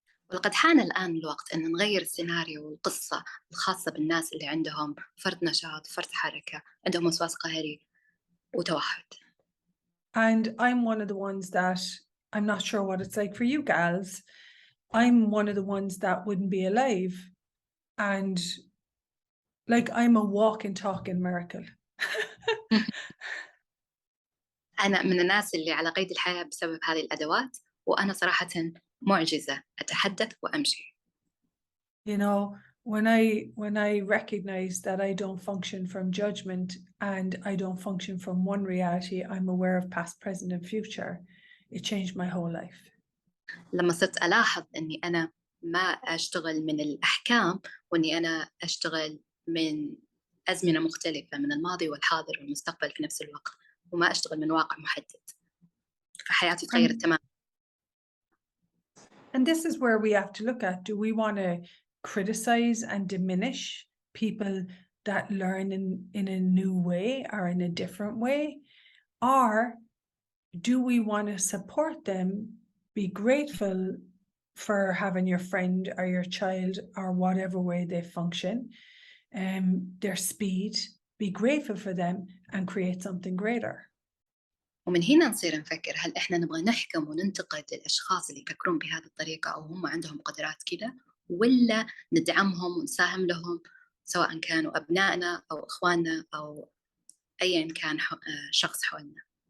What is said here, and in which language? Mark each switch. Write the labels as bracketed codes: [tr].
[ar] ولقد حان الآن الوقت أن نغير السيناريو والقصة الخاصة بالناس اللي عندهم فرط نشاط، فرط حركة، عندهم وسواس قهري وتوحد. [en] And I'm one of the ones that, I'm not sure what it's like for you gals, I'm one of the ones that wouldn't be alive. And like, I'm a walking, talking miracle. [ar] أنا من الناس اللي على قيد الحياة بسبب هذه الأدوات، وأنا صراحة معجزة، أتحدث وأمشي. [en] You know, when I recognize that I don't function from judgment and I don't function from one reality, I'm aware of past, present and future, it changed my whole life. [ar] لما صرت ألاحظ أني أنا ما أشتغل من الأحكام، وأني أنا أشتغل من أزمنة مختلفة، من الماضي والحاضر والمستقبل في نفس الوقت، وما أشتغل من واقع محدد، فحياتي تغيرت تماما. [en] And this is where we have to look at, do we want to criticize and diminish people that learn in a new way or in a different way? Or do we want to support them, be grateful for having your friend or your child or whatever way they function, their speed, be grateful for them and create something greater? [ar] ومن هنا نصير نفكر، هل إحنا نبغى نحكم وننتقد الأشخاص اللي يفكرون بهذه الطريقة أو هم عندهم قدرات كذا، ولا ندعمهم ونساهم لهم سواء كانوا أبنائنا أو إخواننا أو أيا كان شخص حولنا.